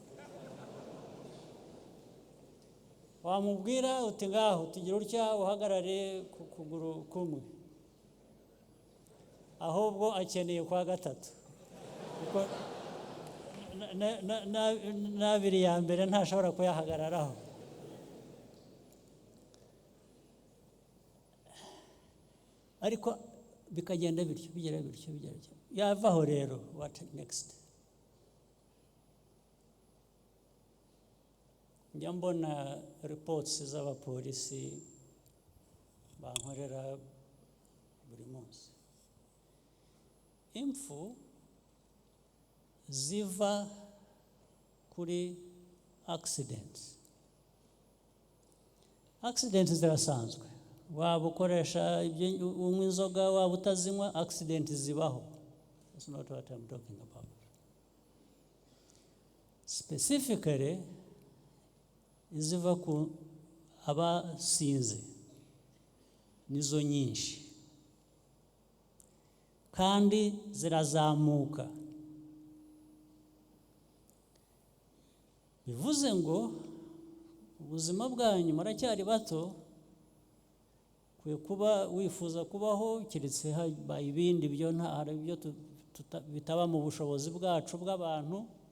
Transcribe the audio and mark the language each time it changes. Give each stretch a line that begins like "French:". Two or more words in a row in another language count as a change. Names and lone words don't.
Kinyarwanda: Wamubwira uti ngaho tugira utya uhagarare ku kuguru kumwe, ahubwo akeneye kwa gatatu, kuko n'abiri ya mbere ntashobora kuyahagararaho. Ariko bikagenda bityo bigera bityo yavaho rero
English: what next?
Kinyarwanda: Njya mbona reports z'abapolisi bankorera buri munsi, impfu ziva kuri accidents zirasanzwe, waba ukoresha unywa inzoga waba utazinywa, accident zibaho.
English: That's not what I'm talking about.
Kinyarwanda: Specifically iziva ku abasinze nizo nyinshi kandi zirazamuka, bivuze ngo ubuzima bwanyu muracyari bato, kwe kuba wifuza kubaho keretse habaye ibindi byo nta byo bitaba mu bushobozi bwacu bw'abantu.